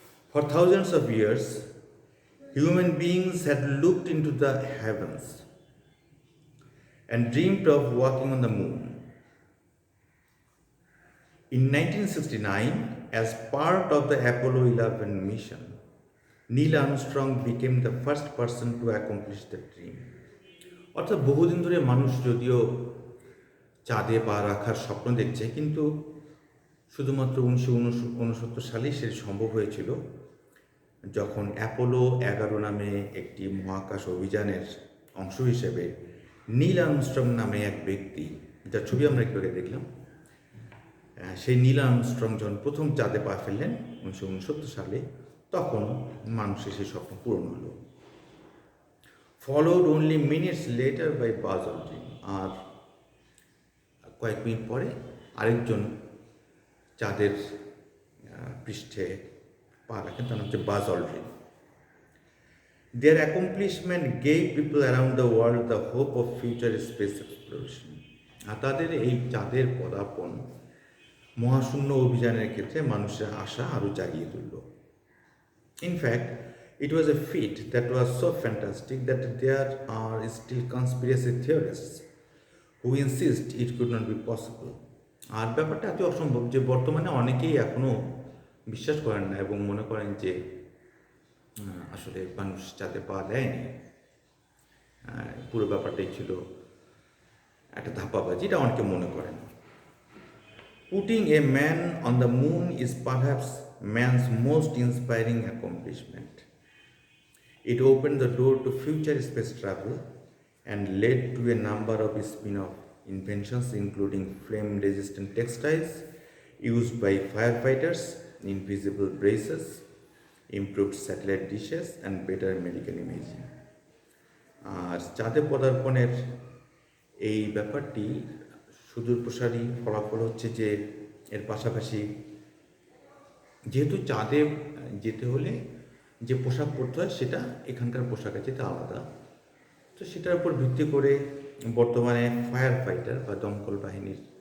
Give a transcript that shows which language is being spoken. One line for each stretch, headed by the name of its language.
English: For thousands of years human beings had looked into the heavens and dreamed of walking on the moon. In 1969, as part of the Apollo 11 mission, Neil Armstrong became the first person to accomplish the dream.
Bangla: অর্থাৎ বহুদিন ধরে মানুষ যদিও চাঁদে পা রাখার স্বপ্ন দেখছে, কিন্তু শুধুমাত্র 1969 সালেই সেটি সম্ভব হয়েছিল, যখন অ্যাপোলো 11 নামে একটি মহাকাশ অভিযানের অংশ হিসেবে নীল আর্মস্ট্রং নামে এক ব্যক্তি, যার ছবি আমরা একটু আগে দেখলাম, সেই নীল আর্মস্ট্রং যখন প্রথম চাঁদে পা ফেললেন 1969 সালে, তখন মানুষের সেই স্বপ্ন পূরণ হলো।
English: followed only minutes later by
Bangla: বাজ অল্ড্রিন। আর কয়েক মিনিট পরে আরেকজন চাঁদের পৃষ্ঠে পা রাখেন, তার নাম হচ্ছে বাজ অল্ড্রিন।
English: Their accomplishment gave people around the world the hope of future space exploration.
Bangla: আর তাদের এই চাঁদের পদার্পণ মহাশূন্য অভিযানের ক্ষেত্রে মানুষের আশা আরও জাগিয়ে তুলল।
English: In fact, it was a feat that was so fantastic that there are still conspiracy theorists who insist it could not be possible.
Bangla: আর ব্যাপারটা এত অসম্ভব যে বর্তমানে অনেকেই এখনও বিশ্বাস করেন না এবং মনে করেন যে আসলে মানুষ চাঁদে পা দেয়নি, পুরো ব্যাপারটাই ছিল একটা ধাপ্পাবাজি, এটা অনেকে মনে করেন।
English: Putting a man on the moon is perhaps man's most inspiring accomplishment. It opened the door to future space travel and led to a number of spin-off inventions, including flame-resistant textiles used by firefighters, invisible braces, improved satellite dishes, and better medical imaging.
Bangla: আর চাঁদে পদার্পণের এই ব্যাপারটি সুদূরপ্রসারী ফলাফল হচ্ছে যে এর পাশাপাশি যেহেতু চাঁদে যেতে হলে যে পোশাক পরতে হয় সেটা এখানকার পোশাকের চেয়ে আলাদা, তো সেটার উপর ভিত্তি করে বর্তমানে ফায়ার ফাইটার বা দমকল বাহিনীর